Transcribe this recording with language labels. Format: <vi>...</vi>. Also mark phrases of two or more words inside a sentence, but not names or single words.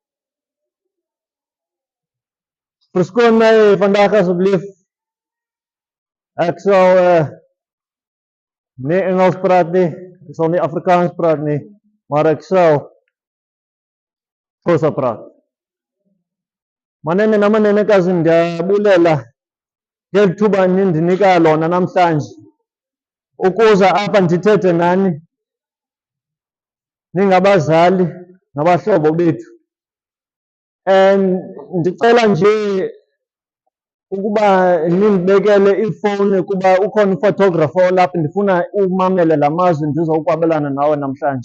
<af>Verskoon my vandag asseblief. Ek sal nie Engels praat nie. Ek sal nie Afrikaans praat nie, maar ek sal Xhosa praat.</af> <xh>Manene namanenekazi, ndiyabulela ngeli thuba nindinika lona namhlanje ukuza apha ndithethe nani ningabazali nabahlobo bethu. Ndicela nje ukuba nindibekele ifowuni kuba ukhona ufotografa olapha, ndifuna umamele la mazwi ndizokwabelana nawe namhlanje.</xh>